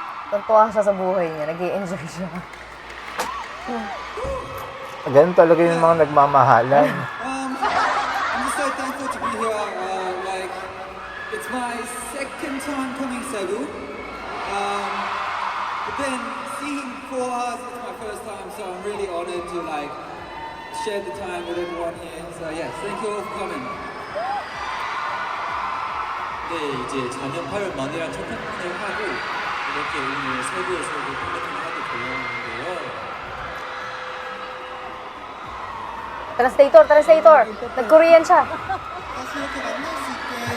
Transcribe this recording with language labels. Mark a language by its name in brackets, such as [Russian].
[Filipino] Tuwan-tuwa siya sa buhay niya, nag-i-enjoy siya. Ganun talaga yung mga nagmamahalan. [English] I'm just so thankful to be here. It's my second time coming Cebu. But then seeing 4 hours is my first time, so I'm really honored to like share the time with everyone here. So yes, thank you all for coming. [Korean] 네, 이제 작년 8월 만이랑 첫 팬미팅을 하고 이렇게 오늘 세부에서 팬미팅을 하게 되었는데요. [Filipino] Translator. Nag-Korean siya. [Korean] 다시 이렇게 만날 수 있게